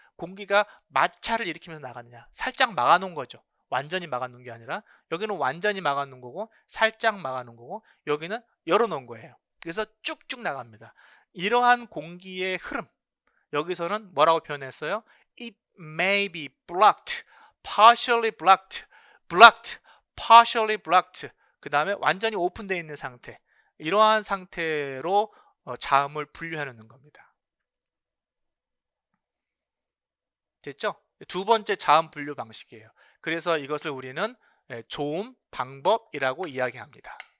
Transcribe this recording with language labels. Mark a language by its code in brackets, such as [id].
[ko] 공기가 마찰을 일으키면서 나가느냐, 살짝 막아놓은 거죠. 완전히 막아놓은 게 아니라 여기는 완전히 막아놓은 거고, 살짝 막아놓은 거고, 여기는 열어놓은 거예요. 그래서 쭉쭉 나갑니다. 이러한 공기의 흐름, 여기서는 뭐라고 표현했어요? [en] It may be blocked, partially blocked, blocked, partially blocked. [ko] 그 다음에 완전히 오픈되어 있는 상태. 이러한 상태로 자음을 분류하는 겁니다. 됐죠? 두 번째 자음 분류 방식이에요. 그래서 이것을 우리는 조음 방법이라고 이야기합니다.